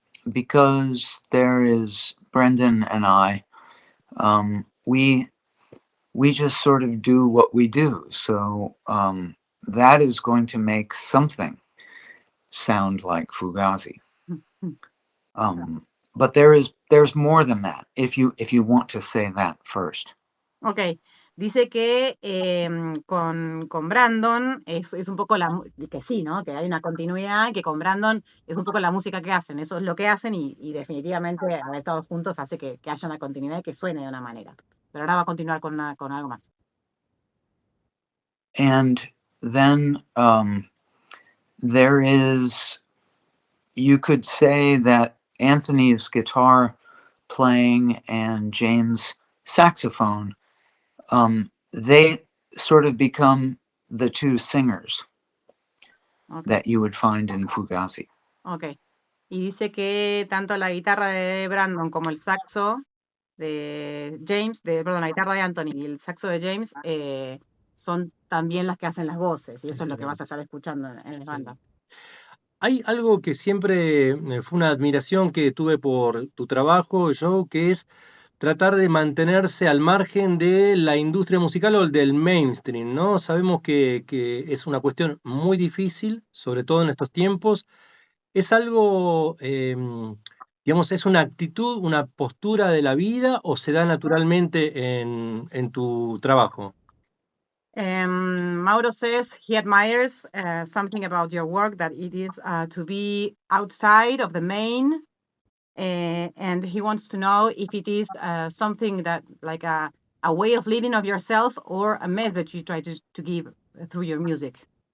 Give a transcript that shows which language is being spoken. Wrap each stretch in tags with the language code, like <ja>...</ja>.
<en>Because there is Brendan and I, we just sort of do what we do. So that is going to make something sound like Fugazi. But there's more than that. If you want to say that first.</en> <es>Ok, dice que con Brandon es un poco que sí, ¿no? Que hay una continuidad, que con Brandon es un poco la música que hacen, eso es lo que hacen y definitivamente haber estado juntos hace que haya una continuidad y que suene de una manera. Pero ahora va a continuar con algo más.</es> <en>And then there is, you could say that Anthony's guitar playing and James' saxophone, they sort of become the two singers that you would find in Fugazi. Ok.</en> <es>Y dice que tanto la guitarra de Brandon como el saxo de James, perdón, la guitarra de Anthony y el saxo de James son también las que hacen las voces, y eso es lo que vas a estar escuchando en la banda. Hay algo que siempre fue una admiración que tuve por tu trabajo, Joe, que es tratar de mantenerse al margen de la industria musical o del mainstream, ¿no? Sabemos que es una cuestión muy difícil, sobre todo en estos tiempos. ¿Es algo, digamos, es una actitud, una postura de la vida o se da naturalmente en tu trabajo?</es> <en>Mauro says he admires something about your work, that it is to be outside of the main, and he wants to know if it is something that like a way of living of yourself or a message you try to give through your music.</en>